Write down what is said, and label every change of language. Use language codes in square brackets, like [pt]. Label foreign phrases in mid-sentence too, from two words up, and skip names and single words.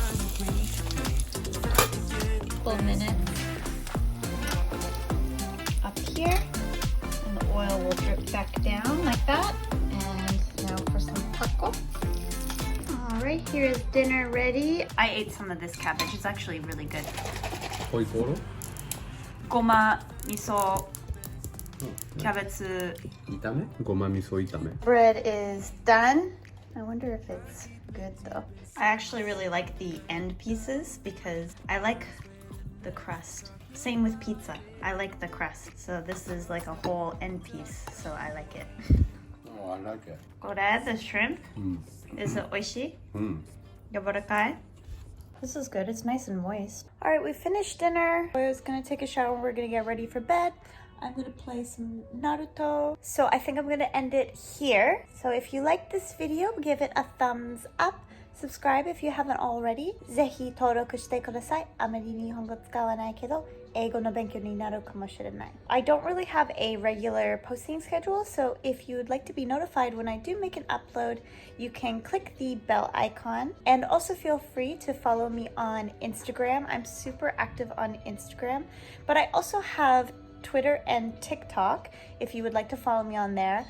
[en] Couple minutes up here, and the oil will drip back down like that. And now for some pako. All right, here's dinner ready. I ate some of this cabbage. It's actually really good. Hoikoro? [ja] ごまみそキャベツ. 炒め？ごまみそ炒め. [en] Bread is done. I wonder if it's good though. I actually really like the end pieces because I like the crust. Same with pizza. I like the crust. So this is like a whole end piece, so I like it. Oh, I like it. Kore, the shrimp. Is it oishi? Yabarakai? This is good. It's nice and moist. All right, we finished dinner. I was gonna take a shower. We're gonna get ready for bed. I'm gonna play some Naruto. So I think I'm gonna end it here. So if you liked this video, give it a thumbs up. Subscribe if you haven't already. [ja] ぜひ登録してください。あまり日本語使わないけど、英語の勉強になるかもしれない。 [en] I don't really have a regular posting schedule, so if you would like to be notified when I do make an upload, you can click the bell icon. And also feel free to follow me on Instagram. I'm super active on Instagram, but I also have Twitter and TikTok if you would like to follow me on there.